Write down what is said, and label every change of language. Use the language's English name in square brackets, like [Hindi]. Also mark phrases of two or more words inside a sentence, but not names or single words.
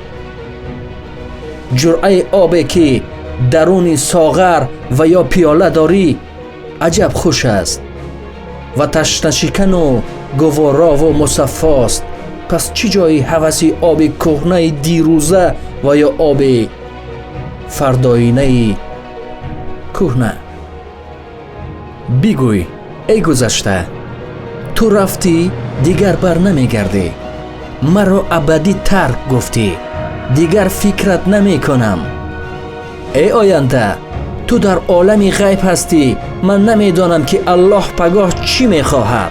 [Persian] جرعه آبی که درون ساغر و یا پیاله داری عجب خوش است و تشنه شکن و گوارا و مصفاست. پس چی جای هوس آب کهنه دیروزه و یا آب فرداینه کهنه؟ [Tajik] бигӯй, эй гузашта, ту рафтӣ, дигар барнамегардӣ. маро абадӣ тарк гуфтӣ, дигар фикрат намекунам. эй оянда, ту дар олами ғайб ҳастӣ, ман намедонам ки Аллоҳ пагоҳ чӣ мехоҳад.